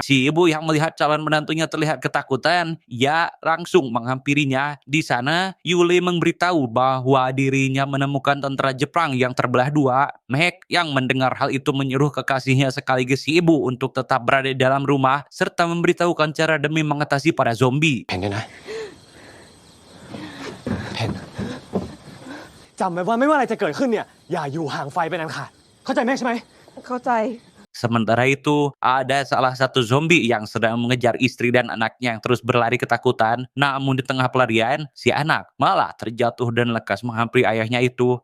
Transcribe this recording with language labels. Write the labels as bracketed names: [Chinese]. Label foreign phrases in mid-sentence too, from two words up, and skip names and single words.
[Indonesian] Si ibu yang melihat calon menantunya terlihat ketakutan, ia langsung menghampirinya. Di sana, Yuli memberitahu bahwa dirinya menemukan tentara Jepang yang terbelah dua. Meg yang mendengar hal itu menyuruh kekasihnya sekaligus si ibu untuk tetap berada di dalam rumah serta memberitahukan cara demi mengatasi para zombie. [Thai] เพนด้วยนะเพนจำไว้ว่าไม่ว่าอะไรจะเกิดขึ้นเนี่ยอย่าอยู่ห่างไฟเป็นอันขาดเข้าใจแม่ใช่ไหม เข้าใจ [Indonesian] Sementara itu, ada salah satu zombie yang sedang mengejar istri dan anaknya yang terus berlari ketakutan. Namun di tengah pelarian, si anak malah terjatuh dan lekas menghampiri ayahnya itu.